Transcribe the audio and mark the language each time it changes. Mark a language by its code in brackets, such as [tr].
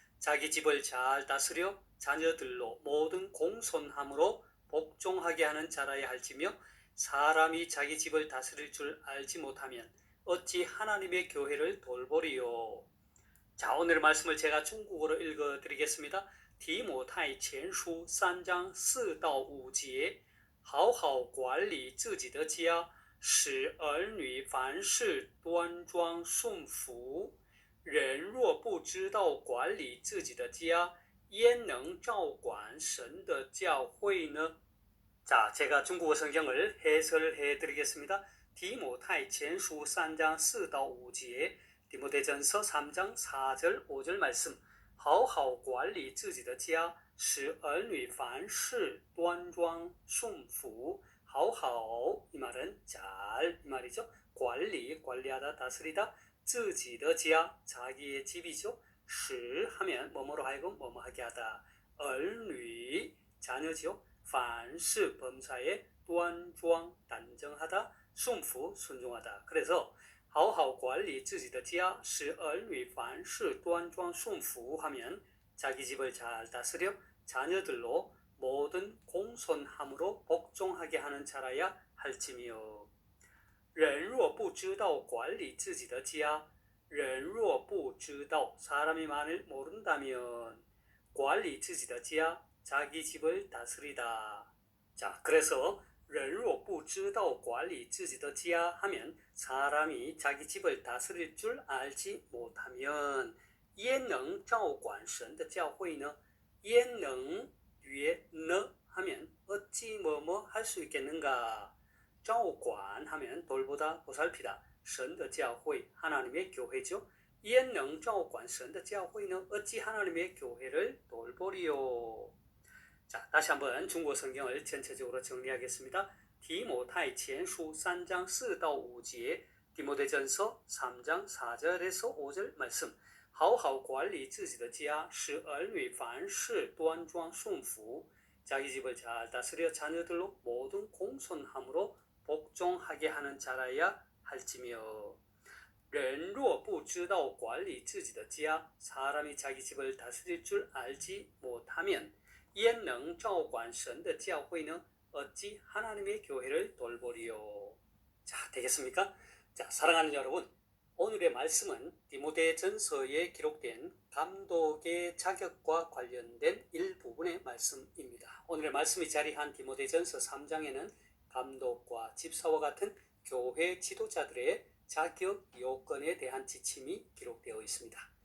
[ko] 자기 집을 잘 다스려 자녀들로 모든 공손함으로 복종하게 하는 자라야 할지며 사람이 자기 집을 다스릴 줄 알지 못하면 어찌 하나님의 교회를 돌보리요. 자, 오늘의 말씀을 제가 중국어로 읽어드리겠습니다. [zh] 디모타이前书 3장 4到5节好好管理自己的家使儿女凡事端庄顺服。人若不知道管理自己的家，焉能照管神的教会呢？ [ko] 자, 제가 중국어 성경을 해설해 드리겠습니다. [zh] 디모타이前书 3장 4到5节 [ko] 디모데전서 3장 4절 5절 말씀. [zh] 好好管理自己的家，使儿女凡事端庄顺服。好好 [ko] 이 말은 잘 이 말이죠. 관리하다 다스리다. [zh] 自己的家 [ko] 자기의 집이죠. 使 하면 뭐뭐로 하여금 뭐뭐 하게 하다. 儿女 자녀죠. 凡事 범사에 端庄 단정하다. 顺服 순종하다. 그래서 [zh] 好好管理自己的家使儿女凡事端庄顺服 [ko] 하면 자기 집을 잘 다스려 자녀들로 모든 공손함으로 복종하게 하는 자라야 할지며. [zh] 人若不知道管理自己的家人若不知道 [ko] 사람이 만일 모른다면 [zh] 管理自己的家 [ko] 자기 집을 다스리다. 자, 그래서 [zh] 人若不知道管理自己的家 [ko] 하면 사람이 자기 집을 다스릴 줄 알지 못하면 [zh] 焉能照管神的教会呢? [ko] 焉能 뒤에 너 하면 어찌 뭐뭐 할 수 있겠는가? 照管 하면 돌보다 보살피다. [zh] 神的教会 [ko] 하나님의 교회죠. [zh] 焉能照管神的教会呢? [ko] 어찌 하나님의 교회를 돌보리요? 자, 다시 한번 중국어 성경을 전체적으로 정리하겠습니다. [zh] 디모타이前书 3장 4到5节 [ko] 디모데전서 3장 4절에서 5절 말씀. [zh] 好好管理自己的家使儿女凡事端庄顺服 [ko] 자기 집을 잘 다스려 자녀들로 모든 공손함으로 복종하게 하는 자라야 할지며. [zh] 人若不知道管理自己的家 [ko] 사람이 자기 집을 다스릴 줄 알지 못하면 [zh] 焉能照管神的教会呢? [ko] 어찌 하나님의 교회를 돌보리요. 자, 되겠습니까? 자, 사랑하는 여러분, 오늘의 말씀은 디모데전서에 기록된 감독의 자격과 관련된 일부분의 말씀입니다. 오늘의 말씀이 자리한 디모데전서 3장에는 감독과 집사와 같은 교회 지도자들의 자격 요건에 대한 지침이 기록되어 있습니다.